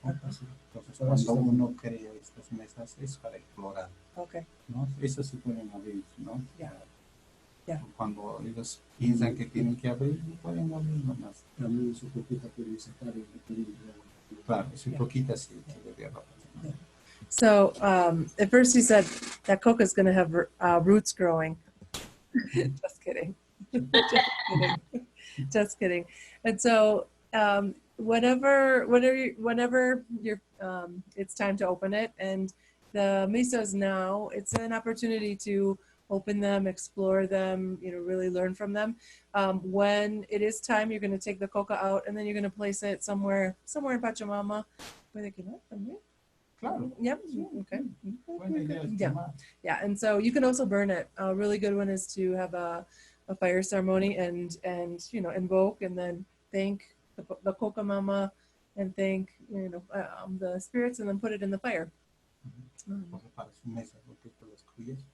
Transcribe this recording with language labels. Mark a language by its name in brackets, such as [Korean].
[Spanish] Entonces, cuando uno crea estas mesas es para explorar. [English] Okay. [Spanish] ¿No? Eso se pueden abrir, ¿no? Ya. Cuando ellos piensan que tienen que abrir, pueden abrir nomás. También su coquita puede sacar el equilibrio. Claro, su coquita sí debería pasar. [English] So at first he said that coca is going to have roots growing. Just kidding. Just kidding. And so whenever you're it's time to open it, and the mesas now, it's an opportunity to open them, explore them, really learn from them. When it is time, you're going to take the coca out, and then you're going to place it somewhere in Pachamama where they can open it. [Spanish] Claro. [English] Yep. Okay. Yeah. Yeah. And so you can also burn it. A really good one is to have a fire ceremony and invoke and then thank the coca mama and thank, the spirits, and then put it in the fire. [Spanish] Entonces, para su mesa, lo que te lo escribes,